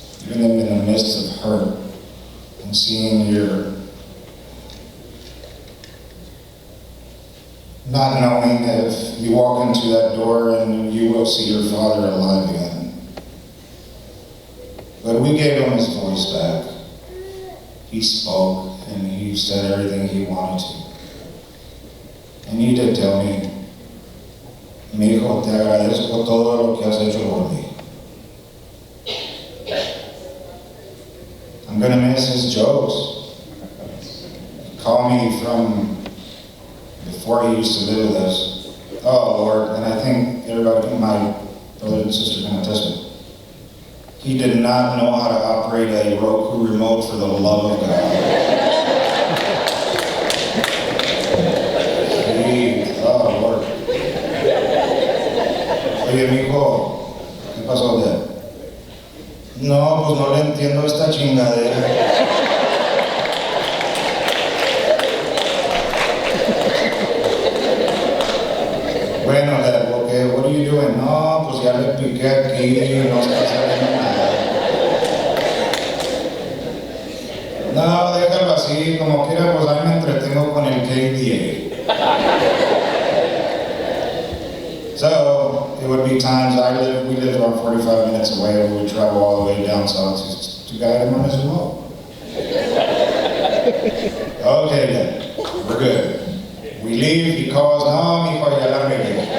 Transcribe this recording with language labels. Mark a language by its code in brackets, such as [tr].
[en] Even in the midst of hurt and seeing your, not knowing if you walk into that door and you will see your father alive again. But we gave him his voice back. He spoke and he said everything he wanted to. And he did tell me, [es] mi hijo, te agradezco todo lo que has hecho por mí. [en] I'm gonna miss his jokes. He called me from before he used to live with us. Oh Lord, and I think everybody, my brother and sister can attest to it. He did not know how to operate a Roku remote for the love of God. Oh Lord. [es] Oye, mijo, ¿qué pasó de? No, pues no le entiendo esta chingadera. [en] Bueno, Dad, okay, what are you doing? [es] No, pues ya le piqué aquí, no está saliendo nada. No, déjalo así, como quiera, pues ahí me entretengo con el KDA. [en] So, it would be times we lived about 45 minutes away, and we would travel all the way down south to guide him on his remote. Okay, then, we're good. We leave, he calls, [es] no, mijo, ya la regué.